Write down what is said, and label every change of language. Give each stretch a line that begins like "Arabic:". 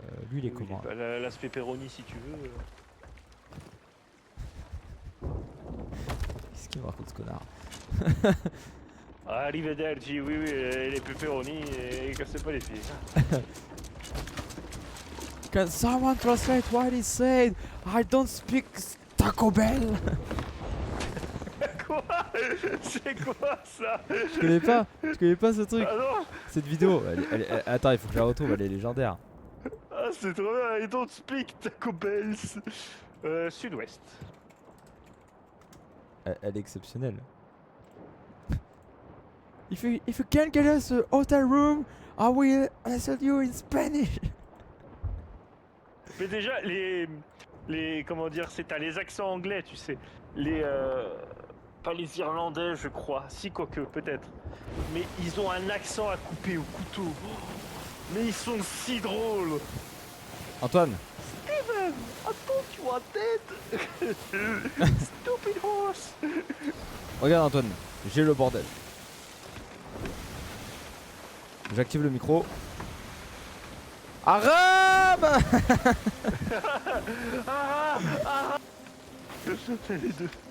French: Lui il est Oui, comment là l'aspect pepperoni, si tu veux. Qu'est-ce qu'il me raconte ce connard? Arrivederci, oui, les pepperoni, et cassez pas les pieds.
English: Can someone translate what he said? I don't speak Taco Bell.
French: Quoi? C'est quoi ça? Je connais pas ce truc. Ah non? Cette vidéo, attends, il faut que je la retrouve, elle est légendaire. Ah, c'est trop bien,
English: I don't speak Taco Bells.
French: Sud-ouest. Elle est exceptionnelle.
English: If you can't get us a hotel room, I will answer you in Spanish.
French: Mais déjà, comment dire, t'as les accents anglais, tu sais. Pas les Irlandais, je crois. Si, quoique, peut-être. Mais ils ont un accent à couper au couteau. Oh, mais ils sont si drôles. Antoine,
English: Steven, I thought you were dead. Stupid horse.
French: regarde Antoine, j'ai le bordel. J'active le micro. Arabe. Les deux.